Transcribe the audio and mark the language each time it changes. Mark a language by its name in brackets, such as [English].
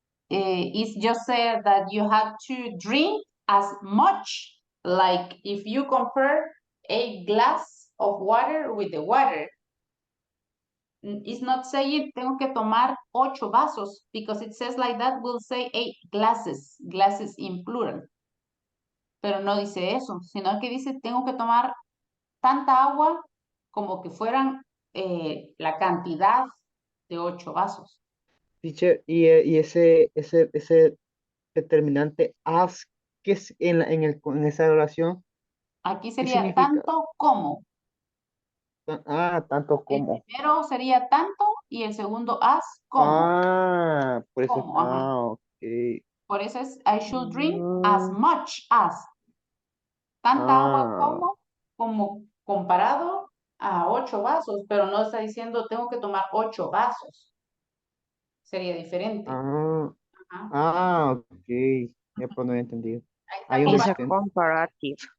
[English] It's just said that you have to drink as much, like if you compare a glass of water with the water. It's not saying [Spanish] tengo que tomar 8 vasos, [English] because it says like that, will say 8 glasses in plural. [Spanish] Pero no dice eso, sino que dice tengo que tomar tanta agua como que fueran la cantidad de 8 vasos. Teacher, y ese determinante as, ¿qué es en esa oración? Aquí sería tanto como. Tanto como. El primero sería tanto y el segundo as como. Por eso. Como, Ok. Por eso es [English] I should drink as much as. [Spanish] Tanta agua como comparado a 8 vasos, pero no está diciendo tengo que tomar 8 vasos. Sería diferente. Ok. Ya pues no he entendido. [English] I It's a understand. comparative.